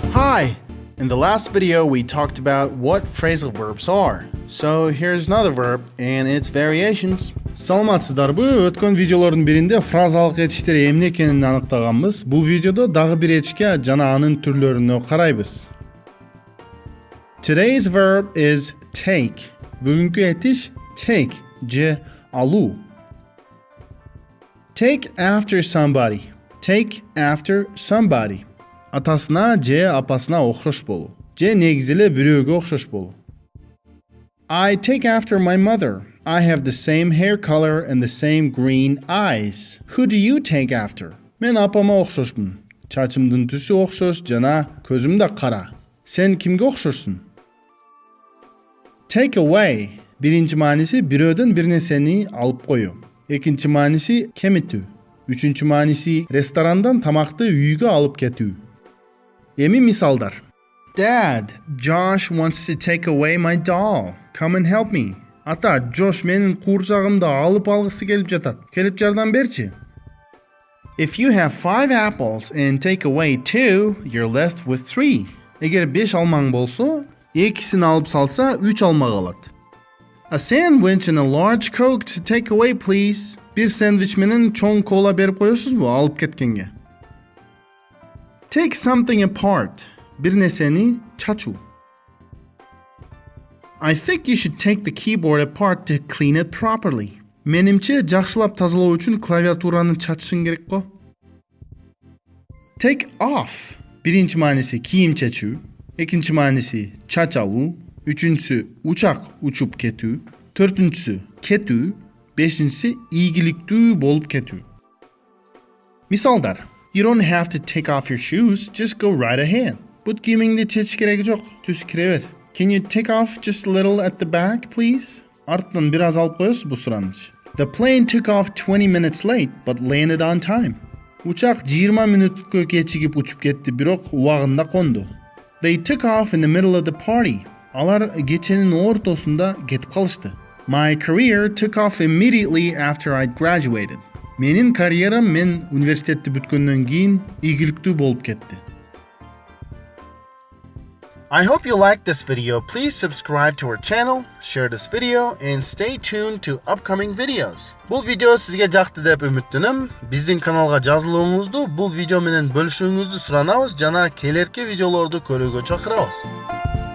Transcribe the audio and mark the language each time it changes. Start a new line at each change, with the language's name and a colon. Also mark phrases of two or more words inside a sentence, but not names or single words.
English: Hi! In the last video, we talked about what phrasal verbs are. So here's another verb and its variations.
Kyrgyz: Саламатсыздарбы? Өткөн видеолордун биринде фразалык этиштер эмне экенин аныктаганбыз. Бул видеодо дагы бир этишке жана анын түрлөрүнө карайбыз.
English: Today's verb is take.
Kyrgyz: Бүгүнкү этиш take же алуу.
English: Take after somebody. Take after somebody.
Kyrgyz: Атасына же апасына окшош болуу. Же негизи эле бирөөгө окшош болуу.
English: I take after my mother. I have the same hair color and the same green eyes. Who do you take after?
Kyrgyz: Мен апама окшошмун. Чачымдын түсү окшош жана көзүм да кара. Сен кимге окшошсуң?
English: Take away.
Kyrgyz: Биринчи мааниси бирөөдөн бир нерсени алып коюу. Экинчи мааниси кемитүү. Үчүнчү мааниси ресторандан тамакты үйгө алып кетүү. Эми мисалдар.
English: Dad, Josh wants to take away my doll. Come and help me.
Kyrgyz: Ата, Джош менин куурчагымды алып алгысы келип жатат. Келип жардам берчи.
English: If you have 5 apples and take away 2, you're left with 3.
Kyrgyz: Эгер 5 алмаң болсо, экисин алып салса 3 алма калат.
English: A sandwich and a large Coke to take away, please.
Kyrgyz: Бир сэндвич менен чоң кола берип коесузбу алып кеткенге?
English: Take something apart.
Kyrgyz: Бир нерсени чачуу.
English: I think you should take the keyboard apart to clean it properly.
Kyrgyz: Менимче жакшылап тазалоо үчүн клавиатураны чачышың керек го.
English: Take off.
Kyrgyz: Биринчи мааниси кийим чечүү, экинчи мааниси чач алуу, үчүнчүсү учак учуп кетүү, төртүнчүсү кетүү, бешинчиси ийгиликтүү болуп кетүү. Мисалдар.
English: You don't have to take off your shoes, just go right ahead.
Kyrgyz: Бут кийимиңди чечиш кереги жок, түз кире бер.
English: Can you take off just a little at the back, please?
Kyrgyz: Арттан бир аз алып коесузбу сураныч?
English: The plane took off 20 minutes late, but landed on time.
Kyrgyz: Учак 20 мүнөткө кечигип учуп кетти, бирок убагында конду.
English: They took off in the middle of the party.
Kyrgyz: Алар кеченин ортосунда кетип калышты.
English: My career took off immediately after I graduated.
Kyrgyz: Менин карьерам мен университетти бүткөндөн кийин ийгиликтүү болуп кетти.
English: I hope you liked this video. Please subscribe to our channel, share this video, and stay tuned to upcoming videos.
Kyrgyz: Бул видео сизге жакты деп үмүттөнөм. Биздин каналга жазылууңузду, бул видео менен бөлүшүүңүздү суранабыз жана келерки видеолорду көрүүгө чакырабыз.